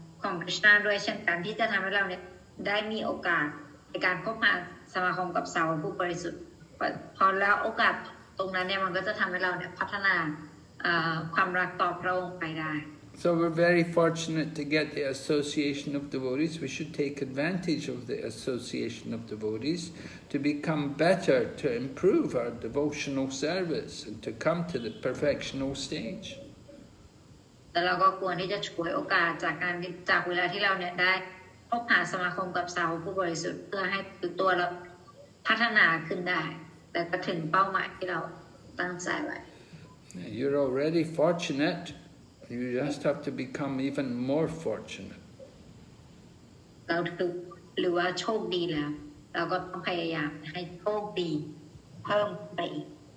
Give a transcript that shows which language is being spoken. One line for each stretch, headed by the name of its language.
Thai: ของคริชนาด้วยเช่นกันที่จะทำให้เราเนี่ยได้มีโอกาสในการคบหาสมาคมกับสาวกผู้บริสุทธิ์พอแล้วโอกาสตรงนั้นเนี่ยมันก็จะทำให้เราเนี่ยพัฒนาความรักต่อพระองค์ไปได้
English: So we're very fortunate to get the association of devotees. We should take advantage of the association of devotees to become better, to improve our devotional service and to come to the perfectional stage.
Thai: แต่เราก็ควรที่จะฉวยโอกาสจากเวลาที่เราเนี่ยได้พบหาสมาคมกับสาวกผู้บริสุทธิ์เพื่อให้ตัวเราพัฒนาขึ้นได้แต่ก็ถึงเป้าหมายที่เราตั้งใจไว้
English: You're already fortunate. You just have to become even more fortunate.
Thai: เราถือหรือว่าโชคดีแล้วเราก็ต้องพยายามให้โชคดีเพิ่มไปอีก